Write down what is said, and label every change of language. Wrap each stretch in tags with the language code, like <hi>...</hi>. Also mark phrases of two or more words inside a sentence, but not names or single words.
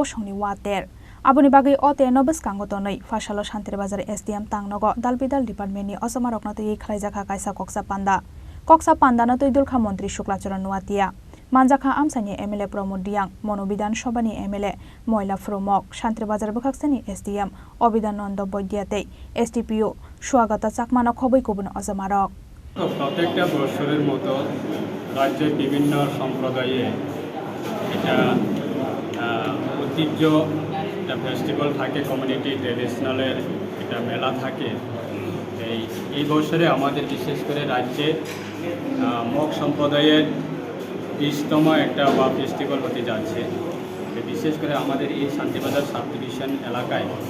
<trp>Songni Water Aboni bagai ote no beskango tonoi fashala Shantir Bazar SDM Tangnogo Dalbidal Department ni Osama Rokno tei Khlaijaka kaisa Koksa Panda no tei Dulkha Montri Shuklachara Nuatia Manjaka Amsani MLA Pramod Diang, Monobidan Shobani MLA, Moila Fromok, Shantir Bazar Bukaksani SDM, Obidananda Boydiate, STPU, Shuagata Chakmana Khoboi Kubun Ozamarok.</trp> <bn>প্রত্যেকটা বছরের মতো রাজ্যের বিভিন্ন সম্প্রদায়ে এটা ঐতিহ্য একটা ফেস্টিভ্যাল থাকে</bn> <en>community traditional</en> <bn>একটা মেলা থাকে এই বছরে আমাদের বিশেষ করে রাজ্যে মগ সম্প্রদায়ের 20তম একটা ফেস্টিভ্যাল হতে যাচ্ছে বিশেষ করে আমাদের এই শান্তিবাজার</bn> <en>sub division</en> <bn>এলাকায়</bn>